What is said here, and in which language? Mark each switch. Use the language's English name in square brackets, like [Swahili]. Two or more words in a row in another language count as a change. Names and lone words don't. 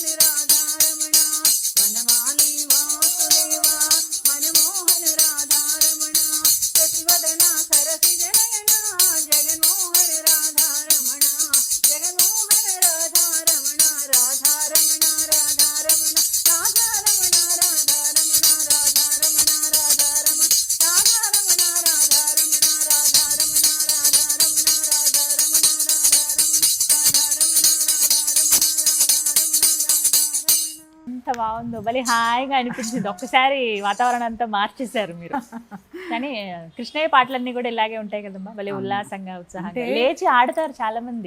[Sanskrit] राधारमण वनमाली वासुदेव मनमोहन राधारमण शशिवदना सरसिजनयना जगन्मोहन राधारमण जगन्मोहन राधारमण राधारमण राधारमण राधारमण राधारमण राधारमण राधारमण राधारमण राधारमण राधारमण राधारमण [Telugu] ఎంత బాగుందో భలే హాయిగా అనిపించింది. ఒక్కసారి వాతావరణం అంతా మార్చేశారు మీరు. కానీ కృష్ణయ్య పాటలన్నీ కూడా ఇలాగే ఉంటాయి కదమ్మా, భలే ఉల్లాసంగా ఉత్సాహంగా లేచి ఆడతారు చాలా మంది.